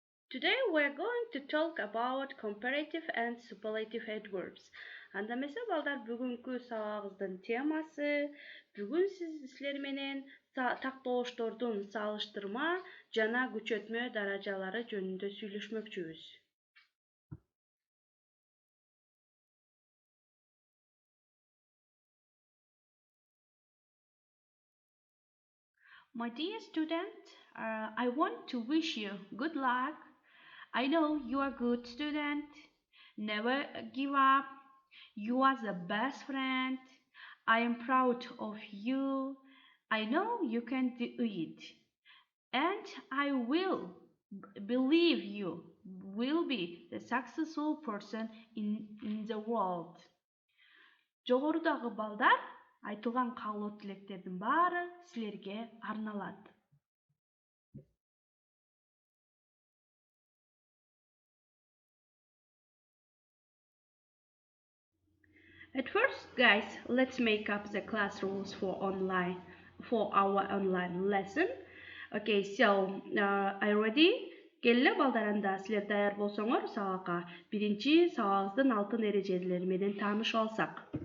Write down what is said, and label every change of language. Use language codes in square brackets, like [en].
[en] Today we're going to talk about comparative and superlative adverbs. [ky] Андамесе балдар бүгүнкү сабагыбыздын темасы бүгүн силер менен тактооштордун салыштырма жана күчөтмө даражалары жөнүндө сүйлөшмөкчүбүз. [en] My dear student, I want to wish you good luck. I know you are a good student. Never give up. You are the best friend. I am proud of you. I know you can do it. And I will believe you will be the successful person in the world. [ky] Жогорудагы балдар айтылган каалоо тилектердин баары силерге арналат. [en] At first, guys, let's make up the class rules for our online lesson. Okay, so are you ready? [ky] Келе балдаранда силер даяр болсоңор сабакка биринчи сабагыбыздын алтын эрежелери менен таанышып алсак.